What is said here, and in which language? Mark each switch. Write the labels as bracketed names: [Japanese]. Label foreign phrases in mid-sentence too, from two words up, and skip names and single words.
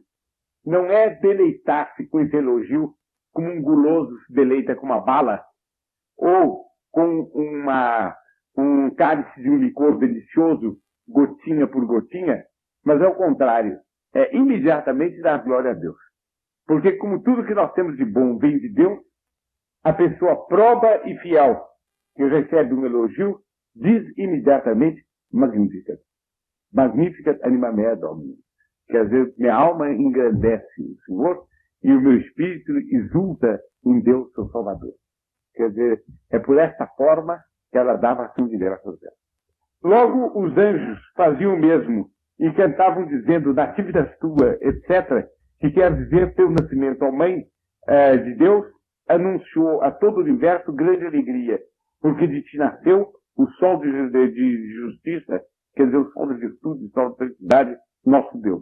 [Portuguese] Não é deleitar-se com esse elogio como um guloso se deleita com uma bala ou com um cálice de um licor delicioso, gotinha por gotinha, mas é o contrário. É imediatamente dar glória a Deus. Porque como tudo que nós temos de bom vem de Deus, a pessoa proba e fiel, que recebe um elogio, diz imediatamente, [Latin] Magnificat. Magnificat anima mea Domini. [Portuguese] Quer dizer, minha alma engrandece o Senhor e o meu espírito exulta em Deus, seu Salvador. Quer dizer, é por essa forma que ela dava ação de graças dela. Logo, os anjos faziam o mesmo e cantavam dizendo, [Latin] nativitas tua, [Portuguese] etc., que quer dizer, teu nascimento, ó Mãe de Deus, anunciou a todo o universo grande alegria, porque de ti nasceu o sol de justiça, quer dizer, o sol da virtude, o sol da felicidade, nosso Deus.